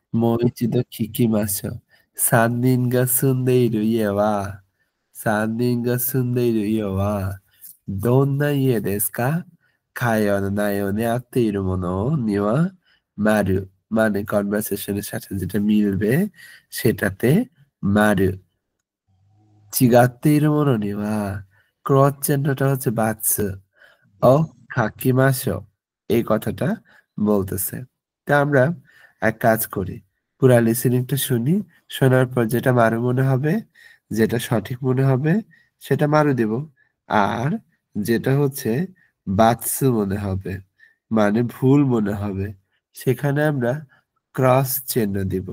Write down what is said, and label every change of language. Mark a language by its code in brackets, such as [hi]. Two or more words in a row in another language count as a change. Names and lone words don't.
[ja] もう一度聞きましょう。3人が住んでいる家は、3人が住んでいる家は、どんな家ですか？会話の内容に合っているものには、 [bn] 丸。মানে কনভারসেশনের সাথে যেটা মিলবে সেটাতে মারু। [ja] 違っているものには、クロッチェン [bn] চিহ্নটা হচ্ছে বাৎস। ও খাকিমাসো এই কথাটা বলতেছে। তা আমরা এক কাজ করি। পুরা লিসেনিংটা শুনি। শোনার পর যেটা মারু মনে হবে, যেটা সঠিক মনে হবে সেটা মারু দিব। আর যেটা হচ্ছে বাৎসু মনে হবে, মানে ভুল মনে হবে, সেখানে আমরা ক্রস চিহ্ন দিব।